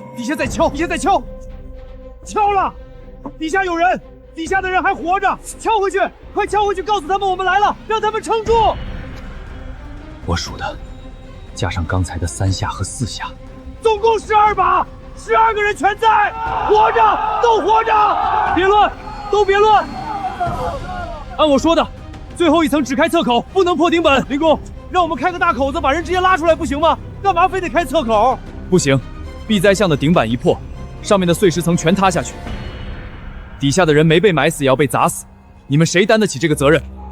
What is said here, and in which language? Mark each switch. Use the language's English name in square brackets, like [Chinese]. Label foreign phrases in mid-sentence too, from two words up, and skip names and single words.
[Chinese] 底下在敲，底下在敲，敲了，底下有人，底下的人还活着，敲回去，快敲回去，告訴他们我们来了，让他們撐住。我數的，加上剛才的3下和4下，總共12把，12個人全在，活着，都活着，別亂，都別亂。按我說的，最後一層只開側口，不能破頂本。林公，讓我們開個大口子，把人直接拉出來，不行嗎？幹嘛非得開側口？不行，避災巷的頂板一破，上面的碎石層全塌下去，底下的人沒被埋死也要被砸死，你們誰擔得起這個責任？